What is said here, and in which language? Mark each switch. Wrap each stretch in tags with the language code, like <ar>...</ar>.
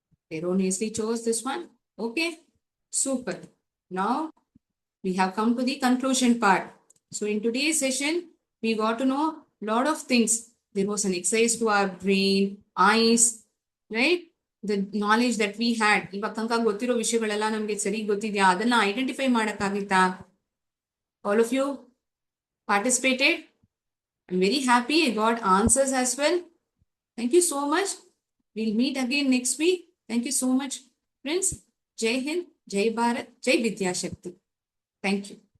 <en>Erroneously chose this one. Okay, super. Now we have come to the conclusion part. So in today's session, we got to know a lot of things. There was an exercise to our brain, eyes, right? The knowledge that we had.</en> <kn>ಇವಾಗ ತನಕ ಗೊತ್ತಿರೋ ವಿಷಯಗಳೆಲ್ಲ ನಮಗೆ ಸರಿ ಗೊತ್ತಿದ್ಯಾ? ಅದನ್ನ identify ಮಾಡಕ್ಕಾಗಿತ್ತಾ?</kn> <en>All of you participated. I'm very happy I got answers as well. Thank you so much. We'll meet again next week. Thank you so much, friends. Jai Hind, Jai Bharat, Jai Vidya Shakti. Thank you.</en>